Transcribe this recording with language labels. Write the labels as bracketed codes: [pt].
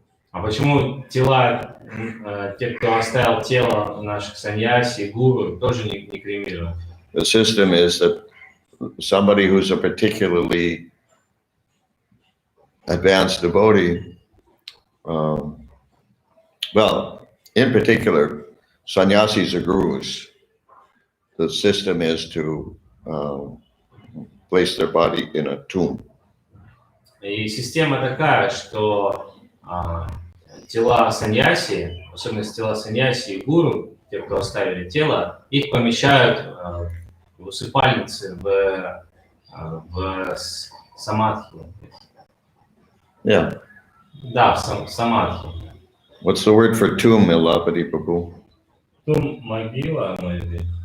[ru] А почему тела, те, кто оставил тело наших саньяси и гуру, тоже не кремированы? [en] The system is that somebody who's a particularly advanced devotee, well, in particular, sannyasis are gurus. The system is to place their body in a tomb. [ru] И система такая, что тела саньяси, особенно тела саньяси и гуру, те, кто оставили тело, их помещают в усыпальницы, в самадхи. [en] Yeah. [ru] Да, в самадхи. [en] What's the word for tomb, Ilapati Prabhu? [ru] Могила, [en] maybe.